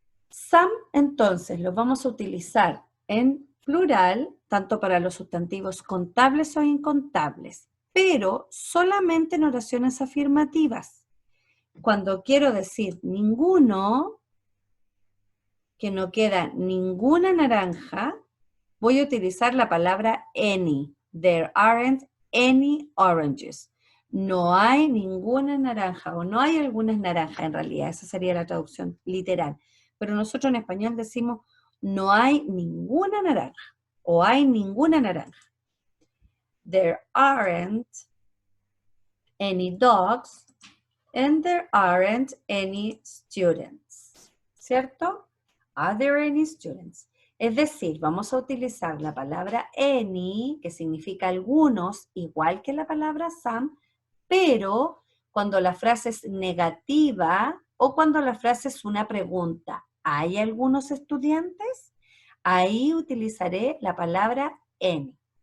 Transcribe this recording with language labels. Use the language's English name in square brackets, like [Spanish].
[Spanish] Some, entonces, lo vamos a utilizar en plural, tanto para los sustantivos contables o incontables, pero solamente en oraciones afirmativas. Cuando quiero decir ninguno, que no queda ninguna naranja, voy a utilizar la palabra any. [English] There aren't any oranges. [Spanish] No hay ninguna naranja, o no hay algunas naranjas en realidad, esa sería la traducción literal. Pero nosotros en español decimos no hay ninguna naranja, o hay ninguna naranja. [English] There aren't any dogs, and there aren't any students. [Spanish] ¿Cierto? [English] Are there any students? [Spanish] Es decir, vamos a utilizar la palabra any, que significa algunos, igual que la palabra some, pero cuando la frase es negativa o cuando la frase es una pregunta. ¿Hay algunos estudiantes? Ahí utilizaré la palabra any.